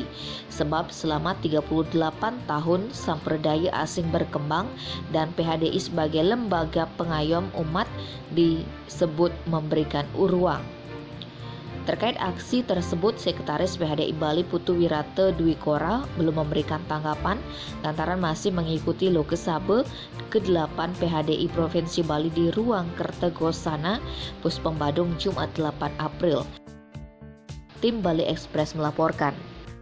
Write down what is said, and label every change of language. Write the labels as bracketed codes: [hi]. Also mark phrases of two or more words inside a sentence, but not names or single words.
[id] Sebab selama 38 tahun sampradaya asing berkembang dan PHDI sebagai lembaga pengayom umat disebut memberikan ruang. Terkait aksi tersebut, Sekretaris PHDI Bali Putu Wirata Dwi Kora belum memberikan tanggapan lantaran masih mengikuti lokesabe ke-8 PHDI Provinsi Bali di Ruang Kertegosana, Puspem Badung, Jumat 8 April. Tim Bali Express melaporkan.